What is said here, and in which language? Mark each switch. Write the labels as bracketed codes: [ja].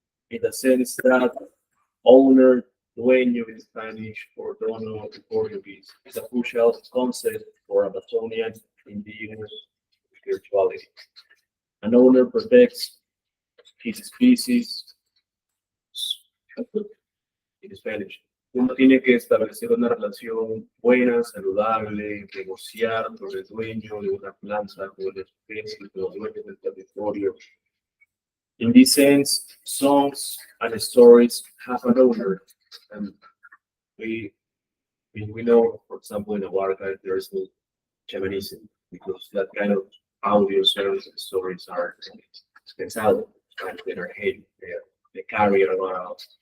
[en] In the sense that owner, dueño in Spanish, or dono in Portuguese, is a crucial concept for Amazonian indigenous spirituality. An owner protects his species. En Spanish. [es] Uno tiene que establecer una relación buena, saludable, negociar con el dueño de una planta, con la especie, con los dueños del territorio. [en] In this sense, songs and stories have an owner, and we know, for example, in our archive there is no shamanism, because that kind of audio service and stories are [es] pensado, [en] and they carry a lot of